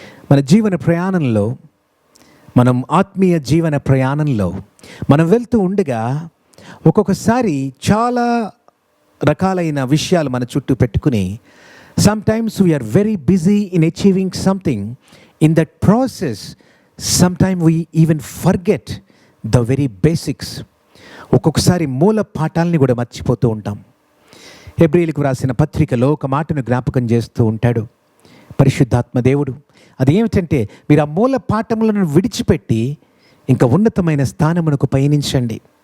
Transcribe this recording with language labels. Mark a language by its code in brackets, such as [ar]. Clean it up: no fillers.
[te] మన జీవన ప్రయాణంలో, మనం ఆత్మీయ జీవన ప్రయాణంలో మనం వెళ్తూ ఉండగా ఒక్కొక్కసారి చాలా రకాలైన విషయాలు మన చుట్టూ పెట్టుకుని [en] sometimes we are very busy in achieving something. In that process, sometimes we even forget the very basics. [te] ఒక్కొక్కసారి మూల పాఠాలని కూడా మర్చిపోతూ ఉంటాం. హెబ్రీయులకు రాసిన పత్రికలో ఒక మాటను జ్ఞాపకం చేస్తూ ఉంటాడు పరిశుద్ధాత్మ దేవుడు. అదేమిటంటే, మీరు ఆ మూల పాఠములను విడిచిపెట్టి ఇంకా ఉన్నతమైన స్థానమునకు పయనించండి.